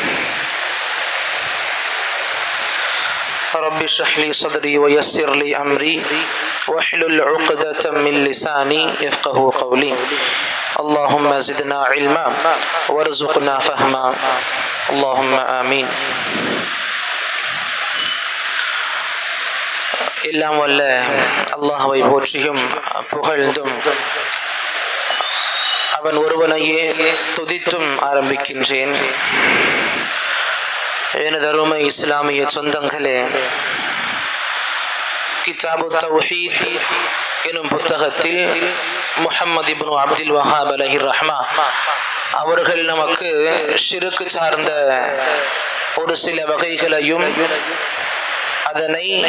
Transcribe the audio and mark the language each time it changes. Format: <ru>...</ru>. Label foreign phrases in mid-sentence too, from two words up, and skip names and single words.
<ar>رب اشرح لي صدري ويسر لي أمري واحلل عقدة من لساني يفقه قولي. اللهم زدنا علما وارزقنا فهما. اللهم آمين.</ar> <ta>எல்லாம் வல்ல அல்லாஹ்வை போற்றியும் புகழ்ந்தும் அவன் ஒருவனையே துதித்தும் ஆரம்பிக்கின்றேன். எனது அருமை இஸ்லாமிய சொந்தங்களே, கிதாபு தௌஹீத் எனும் புத்தகத்தில் முஹம்மது இப்னு அப்துல் வஹாப்</ta> <ar>عليه رحمة</ar> <ta>அவர்கள் நமக்கு ஷிர்க் சார்ந்த ஒரு சில வகைகளையும் அதனை</ta>